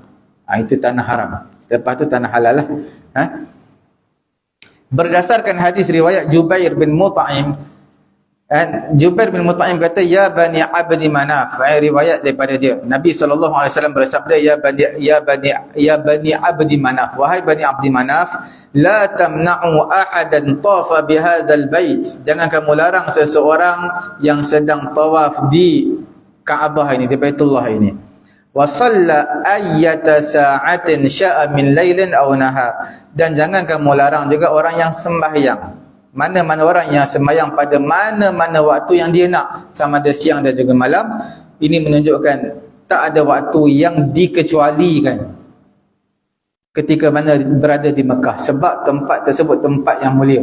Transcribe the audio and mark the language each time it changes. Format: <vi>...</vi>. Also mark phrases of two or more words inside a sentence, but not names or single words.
<ms>Itu tanah haram. Lepas tu tanah halal lah. Berdasarkan hadis riwayat Jubair bin Mut'im, Jubair bin Mut'im kata, ya Bani Abdi Manaf. Riwayat daripada dia. Nabi SAW bersabda, ya Bani Abdi Manaf.</ms> <ar>Wahai Bani Abdi Manaf, لا تمنعوا أحدا طاف بهذا البيت.</ar> <ms>Jangan kamu larang seseorang yang sedang tawaf di Kaabah ini, di Baitullah ini.</ms> <ar>وصلى أية ساعة شاء من ليل أو نهار.</ar> <ms>Dan jangan kamu larang juga orang yang sembahyang. Mana-mana orang yang sembahyang pada mana-mana waktu yang dia nak, sama ada siang dan juga malam. Ini menunjukkan tak ada waktu yang dikecualikan ketika mana berada di Mekah, sebab tempat tersebut tempat yang mulia.</ms>